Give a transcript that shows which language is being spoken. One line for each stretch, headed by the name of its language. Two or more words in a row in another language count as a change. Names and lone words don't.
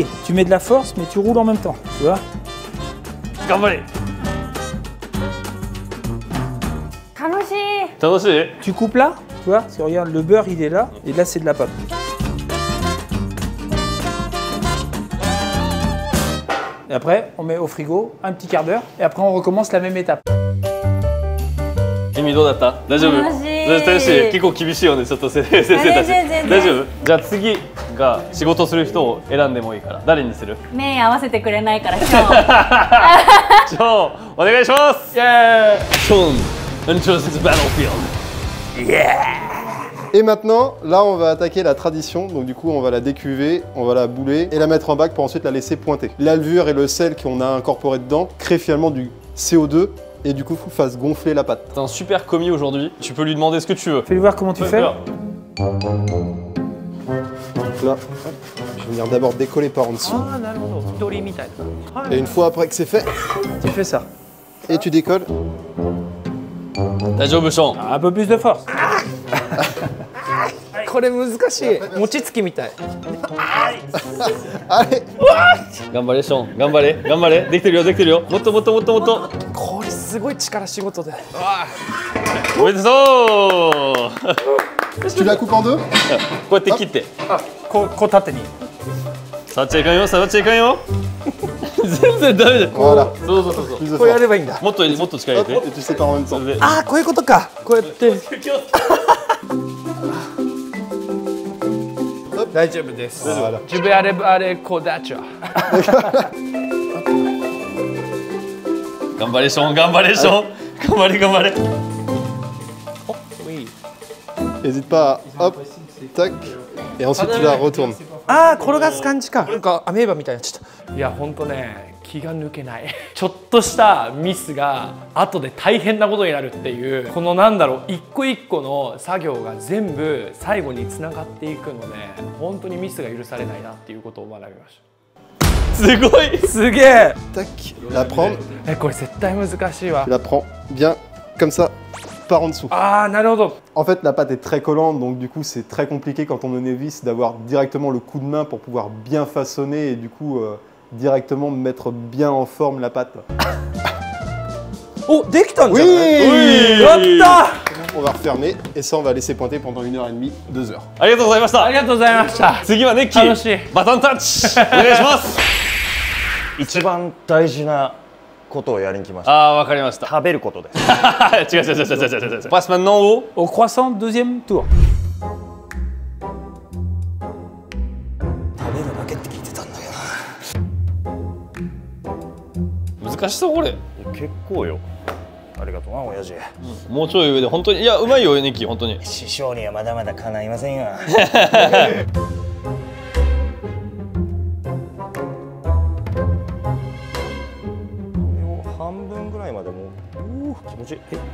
French: Tu mets de la force, mais tu roules en même temps. Tu vois?
Japanese: 頑張れ。楽しい。楽しい？
French: Tu coupes là, tu vois? Parce que regarde, le beurre, il est là. Et là, c'est de la pâte. Et après, on met au frigo un petit quart d'heure. Et après, on recommence la même étape.
Japanese: 意味どうだった？大丈夫？楽しい。楽しい。結構厳しいよね。ちょっと先生たち。全然大丈夫？じゃあ次が仕事する人を選んでもいいから。誰にする？目合わせてくれないから今日。ショーン、お願いします。イエーイ。
English: ショーン、enters the battlefield.
French: Et maintenant, là, on va attaquer la tradition. Donc, du coup, on va la décuver, on va la bouler et la mettre en bac pour ensuite la laisser pointer. La levure et le sel qu'on a incorporé dedans créent finalement du CO2 et du coup, fasse gonfler la pâte. T'as un super commis aujourd'hui. Tu peux lui demander ce que tu veux. Fais-lui voir comment tu fais. Donc là, hop, je vais venir d'abord décoller par en dessous. Et une fois après que c'est fait, Tu fais ça. et tu décolles.
Japanese: 大丈夫、ショーン。
French: Un peu plus de force.
Japanese: これ難しい。餅つきみたい。
French: Allez,
Japanese: 頑張れ、ショーン。頑張れ、頑張れ。できてるよ、できてるよ。もっともっともっともっと。これすごい力仕事で。おめでとう。
French: tu la coupes en deux.
Japanese: こうやって切って。こう縦に。触っちゃいかんよ、触っちゃいかんよ。全然ダメだよ。
French: Voilà,
Japanese: そうそうそうそう。
French: plus de
Japanese: こうや
French: force.
Japanese: ればいいんだ。もっともっと力入
French: Hop,
Japanese: れて。
French: et tu sépares en même temps.
Japanese: それで。ああ、こういうことか。こうやって。大丈夫です。
French: Voilà.
Japanese: 自分あれこうだっちゃ。頑張れ、ショーン。頑張れ、ショーン。頑張れ、頑張れ。
French: N'hésite pas à hop, tac, et ensuite tu la retournes.
Japanese: ああ、転がす感じか。なんかアメーバみたいになっちゃった。いや、ほんとね、気が抜けない。ちょっとしたミスが後で大変なことになるっていう、このなんだろう、一個一個の作業が全部最後につながっていくので、本当にミスが許されないなっていうことを学びました。すごい。すげえ。
French: Tac, la prendre,
Japanese: これ絶対難しいわ
French: tu。la prends bien comme ça, par en dessous.
Japanese: ああ、なるほど。
French: En fait, la pâte est très collante, donc du coup, c'est très compliqué quand on est novice d'avoir directement le coup de main pour pouvoir bien façonner et du coup, directement mettre bien en forme la pâte.
Japanese: お、できたんじゃない？
French: Oui
Japanese: やったー。
French: On va refermer et ça, on va laisser pointer pendant 1h30, 2 heures.
Japanese: ありがとうございました。ありがとうございました。次はネッキ楽しいー。バトンタッチ。お願いします。一番大事なことをやりに来ました。ああ、わかりました。食べることです。違う違う違う違う違う違う。
French: Passe maintenant au Au croissant, deuxième tour.
Japanese: 食べるだけって聞いてたんだけ難しそうこれ。ど。結構よ。ありがとうな親父。もうちょい上で本当にいやうまいよネッキー本当に。師匠にはまだまだかないませんよ。半分ぐらいまでもう気持ちいい。